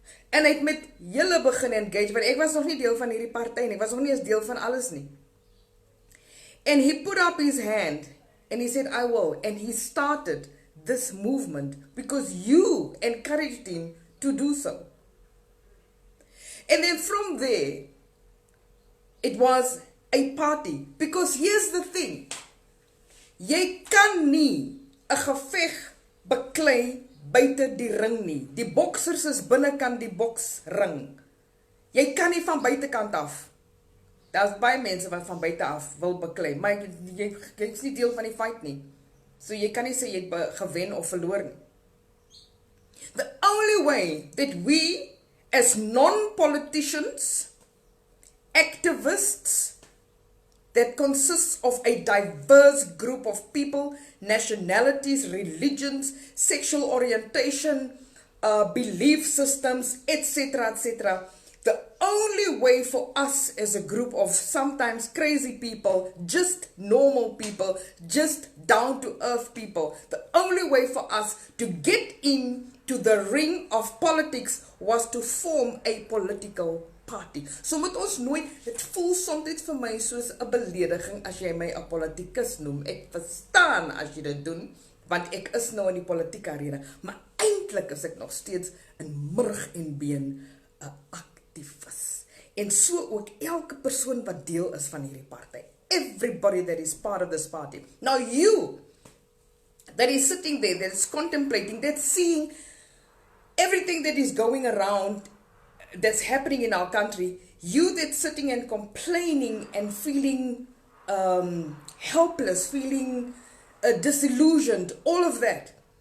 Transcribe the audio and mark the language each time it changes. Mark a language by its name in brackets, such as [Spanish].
[Afrikaans] En hy het met julle begin engage, want ek was nog nie deel van hierdie party nie, ek was nog nie eens deel van alles nie. [English] And he put up his hand, and he said, I will, and he started this movement because you encouraged him to do so. And then from there, it was a party, because here's the thing, [Afrikaans] jy kan nie 'n geveg beklei buite die ring nie. Die boksers is binnekant die boksring. Jy kan nie van buitekant af. Daar's baie mense wat van buite af wil beklei, maar jy is nie deel van die fight nie. So jy kan nie sê jy het gewen of verloor nie. [English] The only way that we as non-politicians, activists that consists of a diverse group of people, nationalities, religions, sexual orientation, belief systems, etc., etc., The only way for us as a group of sometimes crazy people, just normal people, just down to earth people, the only way for us to get into the ring of politics was to form a political party. [Afrikaans] So met ons nooit, het voel soms vir my soos 'n belediging as jy my 'n politikus noem. Ek verstaan as jy dit doen, want ek is nou in die politieke arena, maar eintlik is ek nog steeds in murg en been 'n aktivis. En so ook elke persoon wat deel is van hierdie party. [English] Everybody that is part of this party. Now you, that is sitting there, that is contemplating, that's seeing everything that is going around, that's happening in our country, you that's sitting and complaining and feeling helpless, feeling disillusioned, all of that.